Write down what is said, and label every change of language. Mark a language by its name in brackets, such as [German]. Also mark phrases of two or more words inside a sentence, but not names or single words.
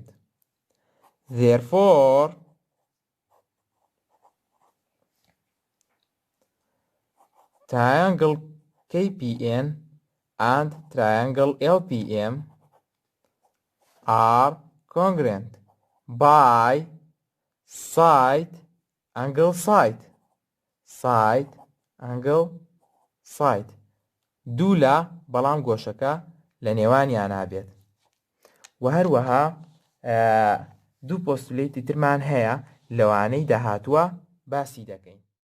[English] Therefore, triangle KPN and triangle LPM are congruent by side angle [Central Kurdish] side دوولا بەڵام گۆشەکە لە نێوانیان نابێت و هەروەها دوو پۆستولیتی ترمان هەیە لەوانەی داهاتووە باسی دەکەین